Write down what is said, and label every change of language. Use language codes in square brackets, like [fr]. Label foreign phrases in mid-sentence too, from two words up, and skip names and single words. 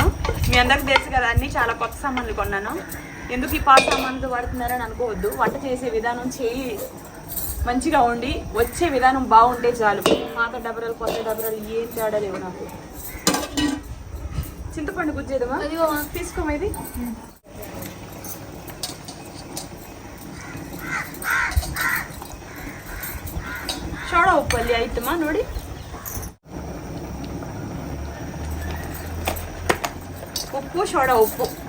[te] మీ అందరికి తెలుసు కదా, అన్నీ చాలా కొత్త సామాన్లు కొన్నాను. ఎందుకు ఈ పాత సామాన్లు వాడుతున్నారని అనుకోవద్దు. వంట చేసే విధానం చేయి మంచిగా ఉండి వచ్చే విధానం బాగుంటే చాలు. పాత డబరలు కొత్త డబరలు ఏం తేడా లేవు నాకు. చింతపండు గుజ్జేదమా తీసుకోమా ఇది. [kn] ಸೋಡಾ ಉಪ್ಪು ಅಲ್ಲಿ ಆಯ್ತಮ್ಮ ನೋಡಿ. ಉಪ್ಪು ಸೋಡಾ ಉಪ್ಪು